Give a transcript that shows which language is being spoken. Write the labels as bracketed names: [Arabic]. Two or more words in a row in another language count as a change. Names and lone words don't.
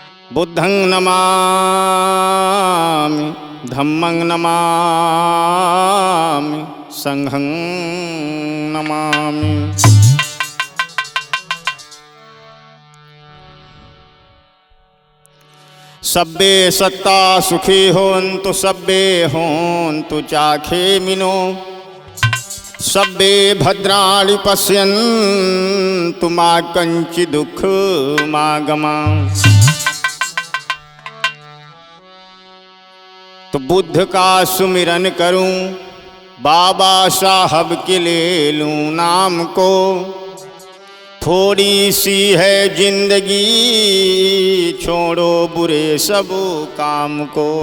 [Pali] बुद्धं नमामि धम्मं नमामि संघं नमामि। सब्बे सत्ता सुखी होन्तु सब्बे होन्तु चाखेमिनो सब्बे भद्राणि पश्यन्तु मा कंचित् दुःखमागमः। [Hindi] तो बुद्ध का सुमिरन करूं बाबा साहब के ले लूं नाम को, थोड़ी सी है जिंदगी छोड़ो बुरे सब काम को।